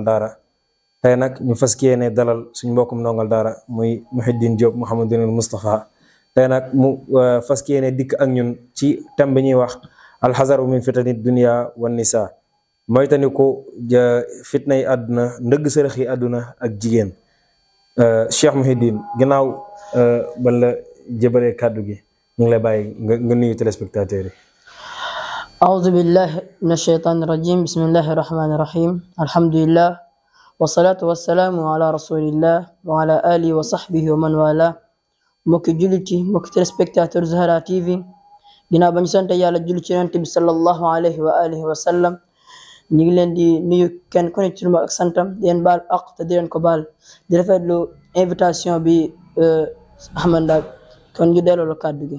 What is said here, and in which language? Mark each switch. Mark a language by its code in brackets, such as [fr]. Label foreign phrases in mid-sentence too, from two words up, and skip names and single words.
[wo] daara tey nag ñu fas yéene dalal suñ mbokkum ndongal daara muy Mouhidine Diop Mouhamadou Moustapha tey nag mu fas yéene dikk ak ñun ci thème bi ñuy wax [ar] الحذر من فتن الدنيا والنساء [wo] mooy tani ko fitna yi àdduna ndëgg sërëx yi àdduna ak jigéen Cheikh Mouhidine ginnaaw ba la jëbalee kàddu gi ñu ngi lay bàyyi nga nuyu téléspectateurs yi. [ar] أعوذ بالله من الشيطان الرجيم بسم الله الرحمن الرحيم الحمد لله والصلاة والسلام على رسول الله وعلى آله وصحبه ومن والاه [wo] mbokki jullit yi mbokki téléspectateur Zahra TV ginnaaw ba ñu sant yàlla julli ci yonent bi [ar] صلى الله عليه وعلى آله وسلم [wo] ñu ngi leen di nuyu kenn ku ne ci ak santam di leen baal ak te di leen ko baal di rafetlu invitation bi Ahmad Ndak kon ñu delloo kàddu gi.